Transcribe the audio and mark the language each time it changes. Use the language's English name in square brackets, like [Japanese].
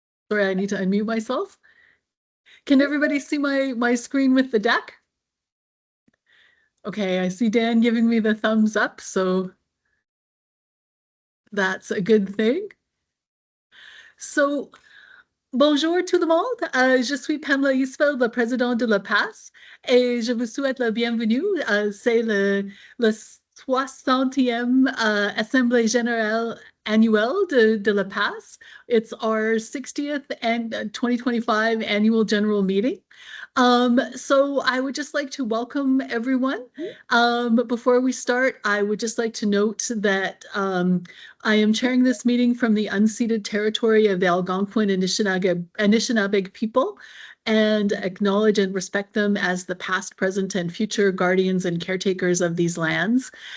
[English] Sorry, I need to unmute myself. Can everybody see my screen with the deck? Okay, I see Dan giving me the thumbs up, so that's a good thing. [French] So, bonjour tout le monde. Je suis Pamela Isfeld, la présidente de la PAS, et je vous souhaite la bienvenue. C'est le 60e Assemblée générale annuelle de la PAS. [English] It's our 60th and 2025 annual general meeting. So I would just like to welcome everyone. But before we start, I would just like to note that I am chairing this meeting from the unceded territory of the Algonquin Anishinaabe people and acknowledge and respect them as the past, present, and future guardians and caretakers of these lands.